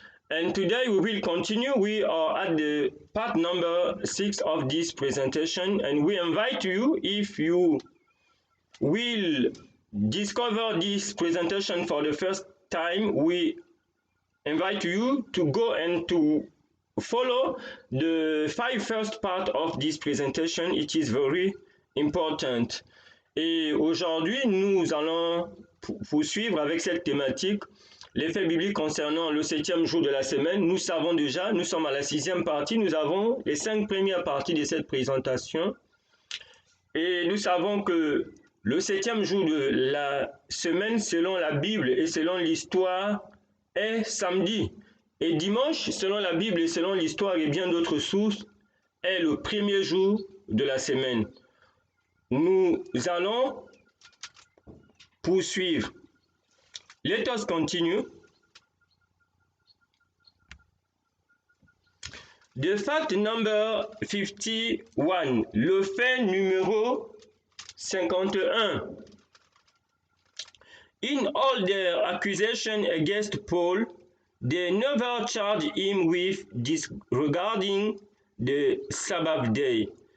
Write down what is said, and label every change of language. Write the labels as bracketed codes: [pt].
[en] And today we will continue. We are at the part number 6 of this presentation, and we invite you, if you will discover this presentation for the first time, we invite you to go and to follow the first part of this presentation. It is very important. [fr] Et aujourd'hui, nous allons poursuivre avec cette thématique, les faits bibliques concernant le septième jour de la semaine. Nous savons déjà, nous sommes à la 6e partie, nous avons les 5 premières parties de cette présentation. Et nous savons que le septième jour de la semaine, selon la Bible et selon l'histoire, est samedi. Et dimanche, selon la Bible et selon l'histoire et bien d'autres sources, est le premier jour de la semaine. Nous allons poursuivre. [en] Let us continue. The fact number 51, [fr] le fait numéro 51. [en] In all their accusation against Paul, they never charged him with disregarding the Sabbath day.